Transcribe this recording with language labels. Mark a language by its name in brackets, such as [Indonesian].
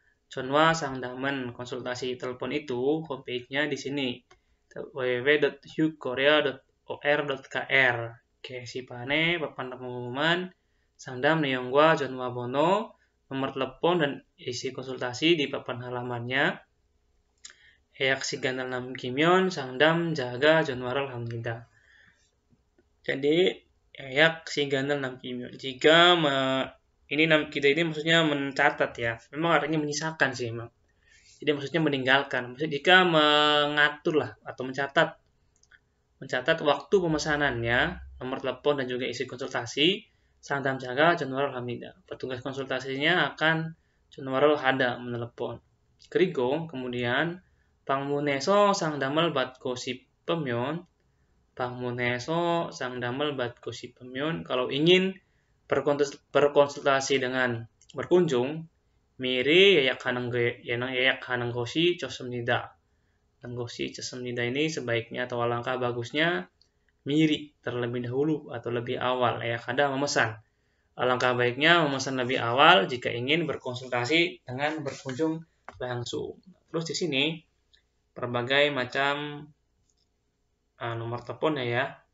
[Korean] 전화 상담은 [Indonesian] konsultasi telepon itu homepage-nya di sini www.hugkorea.or.kr. [Korean] 게시판에 [Indonesian] papan pengumuman [Korean] 상담 내용과 전화번호, [Indonesian] nomor telepon dan isi konsultasi di papan halamannya. [Korean] 예약 시간을 남기면 상담자가 전화를 합니다. [Indonesian] Jadi [Korean] 예약 시간을 남기면 [Indonesian] jika kita ini maksudnya mencatat ya. Memang artinya menyisakan sih memang. Jadi maksudnya meninggalkan. Maksudnya jika mengatur lah atau mencatat waktu pemesanannya, nomor telepon dan juga isi konsultasi, [Korean] 상담자가 전화를 합니다. [Indonesian] Petugas konsultasinya akan [Korean] 전화를 하다, [Indonesian] menelepon. [Korean] 그리고 [Indonesian] kemudian [Korean] 방문해서 상담을 받고 싶으면 [Indonesian] kalau ingin berkonsultasi dengan berkunjung, [Korean] 미리 예약하는 것이 좋습니다. [Indonesian] ini sebaiknya atau alangkah bagusnya miri, terlebih dahulu atau lebih awal. Ada memesan. Alangkah baiknya memesan lebih awal jika ingin berkonsultasi dengan berkunjung langsung. Terus di sini berbagai macam nomor teleponnya ya.